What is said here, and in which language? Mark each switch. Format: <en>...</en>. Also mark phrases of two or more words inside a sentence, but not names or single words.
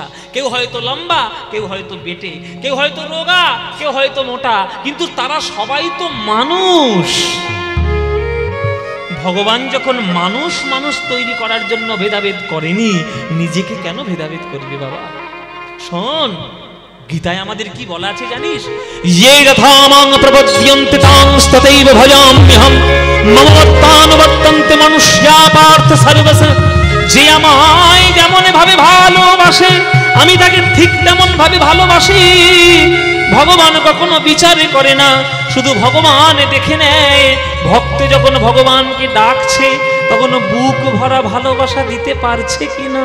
<bn>কেউ হয়তো লম্বা, কেউ হয়তো বেটে, কেউ হয়তো রোগা, কেউ হয়তো মোটা, কিন্তু তারা সবাই তো মানুষ। ভগবান যখন মানুষ মানুষ তৈরি করার জন্য ভেদাভেদ করেনি, নিজেকে কেন ভেদাভেদ করবে বাবা? শোন, গীতায় আমাদের কি বলা আছে জানিস?</bn> <sa>ये यथा मां प्रपद्यन्ते तांस्तथैव भजाम्यहं मम वर्तानुवर्तन्ते मनुष्या पार्थ सर्वश।</sa> <bn>যে আমায় যেমন ভাবে ভালোবাসে, আমি তাকে ঠিক তেমন ভাবে ভালোবাসি। ভগবান কখনো বিচার করে না, শুধু ভগবান দেখে নেয় ভক্ত যখন ভগবানকে ডাকছে তখন বুক ভরা ভালোবাসা দিতে পারছে কিনা।</bn>